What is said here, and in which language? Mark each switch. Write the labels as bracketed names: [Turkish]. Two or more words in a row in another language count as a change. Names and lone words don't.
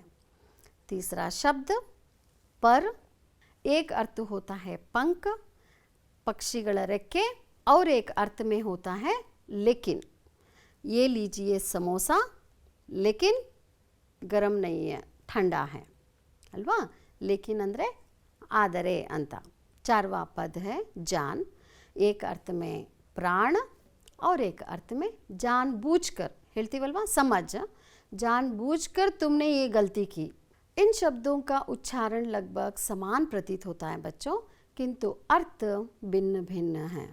[Hindi] तीसरा शब्द पर, एक अर्थ होता है पंख, [Kannada] ಪಕ್ಷಿಗಳ ರೆಕ್ಕೆ, [Hindi] और एक अर्थ में होता है लेकिन। ये लीजिए समोसा लेकिन गरम नहीं है, ठंडा है अल्वा। [Kannada] लेकिन ಅಂದರೆ ಆದರೆ ಅಂತ। [Hindi] चारवा पद है जान, एक अर्थ में प्राण और एक अर्थ में जानबूझकर, ಹೇಳ್ತೀವಲ್ವಾ समझ, जानबूझकर तुमने ये गलती की। इन शब्दों का उच्चारण लगभग समान प्रतीत होता है बच्चों, किंतु अर्थ भिन्न भिन्न हैं।